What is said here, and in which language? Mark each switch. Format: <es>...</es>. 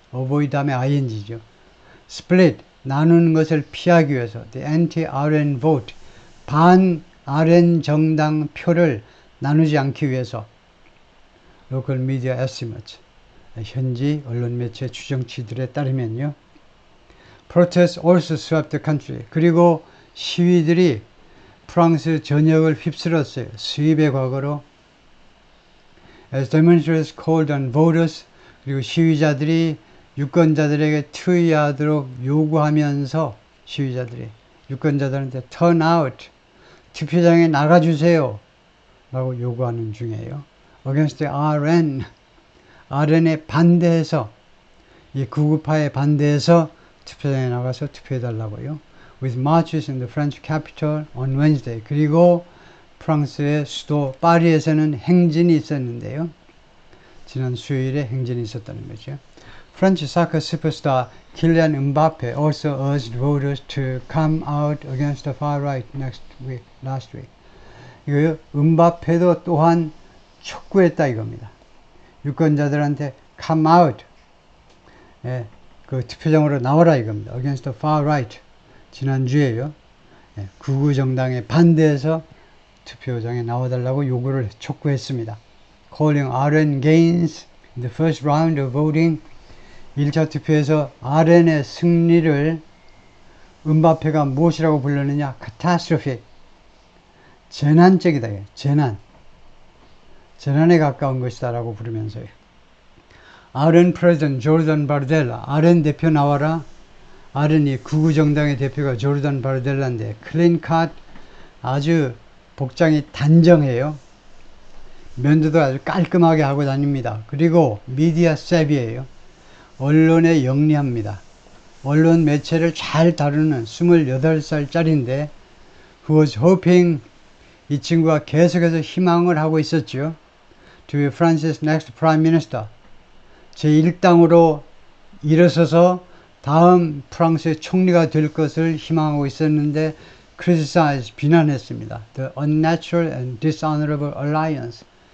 <ko>avoid 다음에 ing죠. split, 나누는 것을 피하기 위해서.</ko> <en>The anti-RN vote.</en> <ko>반-RN 정당 표를 나누지 않기 위해서.</ko> <en>Local media estimates.</en> <ko>현지 언론 매체 추정치들에 따르면요.</ko> <en>Protests also swept the country.</en> <ko>그리고 시위들이 프랑스 전역을 휩쓸었어요. 수입의 과거로.</ko> <en>As demonstrators called on voters.</en> <ko>그리고 시위자들이 유권자들에게 투의하도록 요구하면서 시위자들이 유권자들한테</ko> <en>turn out.</en> <ko>투표장에 나가주세요. 라고 요구하는 중이에요.</ko> <en>Against the RN.</en> <ko>RN에 반대해서 이 구구파에 반대해서 투표장에 나가서 투표해달라고요.</ko> <en>With marches in the French capital on Wednesday.</en> <ko>그리고 프랑스의 수도 파리에서는 행진이 있었는데요. 지난 수요일에 행진이 있었다는 거죠.</ko> <en>French soccer superstar Kylian Mbappe also urged voters to come out against the far right last week.</en> <ko>이거요. 음바페도 또한 촉구했다 이겁니다. 유권자들한테</ko> <en>come out.</en> <ko>예, 그 투표장으로 나와라 이겁니다.</ko> <en>Against the far right.</en> <ko>지난주에요. 예, 극우 정당에 반대해서 투표장에 나와달라고 요구를 촉구했습니다.</ko> <en>Calling RN gains in the first round of voting.</en> <ko>1차 투표에서 RN의 승리를 음바페가 무엇이라고 불렀느냐?</ko> <en>catastrophic.</en> <ko>재난적이다. 재난에 가까운 것이다 라고 부르면서요. RN 프레지던트 조르단 바르델라. RN 대표 나와라. RN이 극우 정당의 대표가 조르단 바르델라인데 클린 컷 아주 복장이 단정해요. 면도도 아주 깔끔하게 하고 다닙니다. 그리고 미디어 세비예요. 언론에 영리합니다. 언론 매체를 잘 다루는 28살짜리인데</ko> <en>who was hoping</en> <ko>이 친구가 계속해서 희망을 하고 있었죠.</ko> <en>To be France's next prime minister.</en> <ko>제1당으로 일어서서 다음 프랑스의 총리가 될 것을 희망하고 있었는데 criticize, 비난했습니다.</ko> <en>The unnatural and dishonorable alliance.</en>